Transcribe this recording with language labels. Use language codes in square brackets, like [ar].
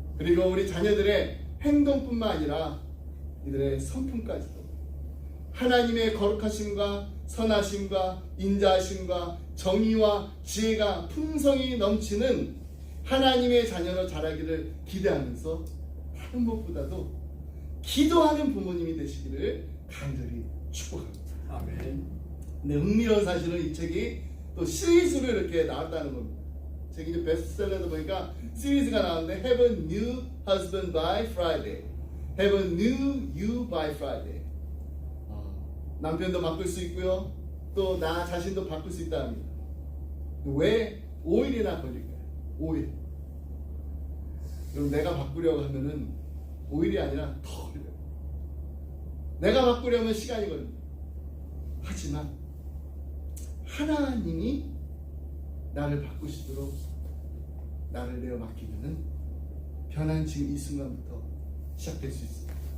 [ko] 그리고 우리 자녀들의 행동뿐만 아니라 이들의 성품까지도 하나님의 거룩하심과 선하심과 인자하심과 정의와 지혜가 풍성히 넘치는 하나님의 자녀로 자라기를 기대하면서 다른 무엇보다도 기도하는 부모님이 되시기를 간절히 축복합니다. 아멘. 근데 흥미로운 사실은 이 책이 또 시리즈로 이렇게 나왔다는 겁니다. 책이 이제 베스트셀러다 보니까 시리즈가 나왔는데 [en] Have a new husband by Friday, Have a new you by Friday. [ko] 남편도 바꿀 수 있고요, 또 나 자신도 바꿀 수 있다 합니다. 왜 5일이나 걸릴까요? 5일. 그럼 내가 바꾸려고 하면은 5일이 아니라 더 걸려요. 내가 바꾸려면 시간이 걸립니다. 하지만 하나님이 나를 바꾸시도록 나를 내어 맡기면은 변한 지금 이 순간부터 시작될 수 있습니다.